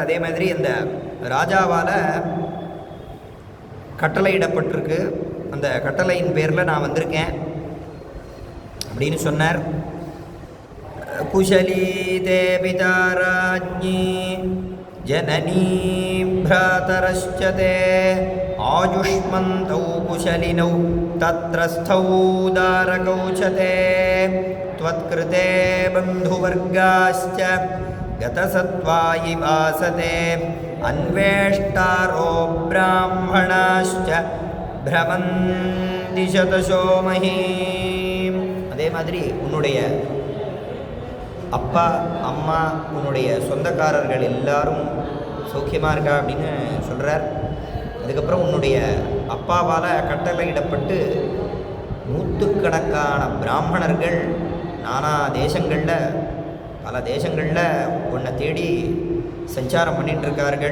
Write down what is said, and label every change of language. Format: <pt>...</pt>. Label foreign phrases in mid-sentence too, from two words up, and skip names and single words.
<ta>அதே மாதிரி அந்த ராஜாவால் கட்டளையிடப்பட்டிருக்கு, அந்த கட்டளையின் பேரில் நான் வந்திருக்கேன் அப்படின்னு சொன்னார்.</ta> <sa>कुशली ते पिता राज्ञी जननी भ्रातरश्चते आयुष्मन्तौ कुशलिनौ तत्रस्थौ दारकौ च ते त्वत्कृते बन्धुवर्गाश्च गतसत्त्वायि वासते अन्वेष्टारो ब्राह्मणाश्च भ्रमन्ति शतशो महीम्.</sa> <ta>அதே மாதிரி உன்னுடைய அப்பா அம்மா உன்னுடைய சொந்தக்காரர்கள் எல்லாரும் சௌக்கியமாக இருக்கா அப்படின்னு சொல்கிறார். அதுக்கப்புறம் உன்னுடைய அப்பாவால் கட்டளையிடப்பட்டு நூற்றுக்கணக்கான பிராமணர்கள் நானா தேசங்களில் பல தேசங்களில் உன்னை தேடி சஞ்சாரம் பண்ணிகிட்ருக்கார்கள்.</ta>